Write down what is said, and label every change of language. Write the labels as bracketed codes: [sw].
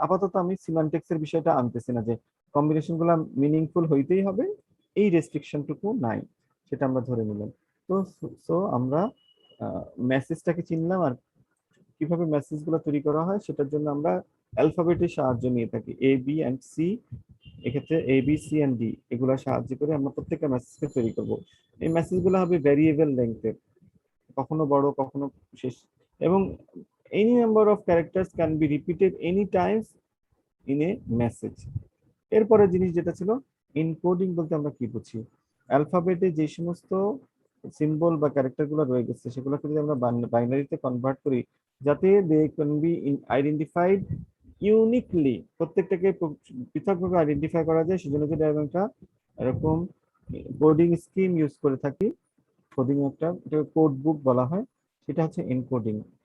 [bn] আপাতত আমি সিমান্টিক্স এর বিষয়টা আনতেছি না, যে কম্বিনেশন গুলা মিনিংফুল হইতেই হবে এই রেস্ট্রিকশনটুকু নাই, সেটা আমরা ধরে নিলাম। তো সো আমরা মেসেজটাকে চিনলাম, আর কিভাবে মেসেজ গুলো তৈরি করা হয় সেটার জন্য আমরা অ্যালফাবেটের সাহায্য নিয়ে থাকি, এ বি এন্ড সি। এক্ষেত্রে A B C and D এগুলো সাহায্য করে আমরা প্রত্যেকটা মেসেজকে তৈরি করব। এই মেসেজগুলো হবে ভ্যারিয়েবল লেংথের, কখনো বড় কখনো শেষ, এবং [en] any number of characters can be repeated any times in a message। [bn] এরপরে জিনিস যেটা ছিল এনকোডিং বলতে আমরা কি বুঝি, অ্যালফাবেটে যে সমস্ত সিম্বল বা ক্যারেক্টার গুলো রয়ে গেছে সেগুলোকে যদি আমরা বাইনারিতে কনভার্ট করি, যাতে [en] they can be identified uniquely, [bn] প্রত্যেকটাকে পৃথকভাবে আইডেন্টিফাই করা যায়, সেজন্য যদি আমরা একটা এরকম কোডিং স্কিম ইউজ করে থাকি, কোডিং একটা কোড বুক বলা হয়, সেটা হচ্ছে এনকোডিং।